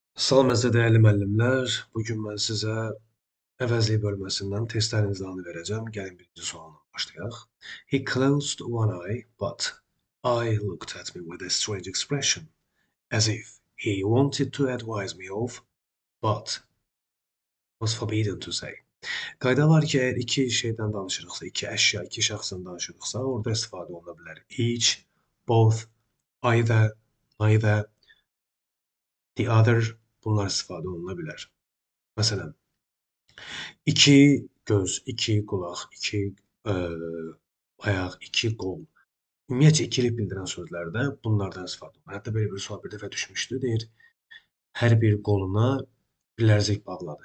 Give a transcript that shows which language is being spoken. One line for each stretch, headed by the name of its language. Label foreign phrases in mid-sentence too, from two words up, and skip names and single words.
Azerbaijani: Salam əziz dəyərli müəllimlər. Bugün mən sizə əvəzlik bölməsindən testlərin izahını verəcəm. Gəlin birinci sualla başlayaq.
English: He closed one eye, but I looked at me with a strange expression, as if he wanted to advise me of, but was forbidden to say.
Azerbaijani: Qayda var ki, əgər iki şeydən danışırıqsa, iki əşya, iki şəxsdən danışırıqsa, orada istifadə oluna bilər.
English: Each, both, either, neither, the other,
Azerbaijani: bunlar istifadə oluna bilər. Məsələn, iki göz, iki qulaq, iki ayaq, iki qol. Ümumiyyətcə ikilik bildirən sözlərdə bunlardan istifadə olunur. Hətta belə bir sual bir dəfə düşmüşdü. Deyir, hər bir qoluna bilərzik bağladı.